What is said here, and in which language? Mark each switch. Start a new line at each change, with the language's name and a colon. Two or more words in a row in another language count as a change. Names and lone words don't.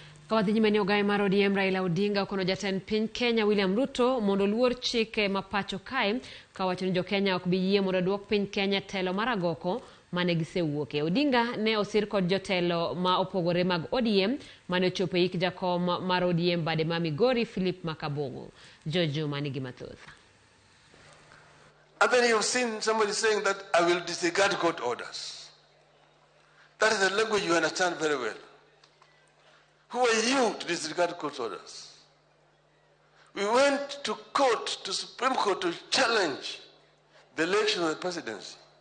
Luo (Kenya and Tanzania): Kawadhi nyimeni ogai mar ODM Raila Odinga kono jatend piny Kenya William Ruto mondo oluor chike ma pachoka kawacho ni jokenya ok bi yie mondo duok piny Kenya telo mar agoko mane gisewuoke. Odinga ne osir kod jotelo ma opogore mag ODM mane ochopo ik jakom mar ODM bade ma Migori Philip Makabogo. Jojo manigi mathoth.
English: And then you've seen somebody saying that I will disregard court orders. That is the language you understand very well. Who are you to disregard court orders? We went to court, to Supreme Court, to challenge the election of the presidency.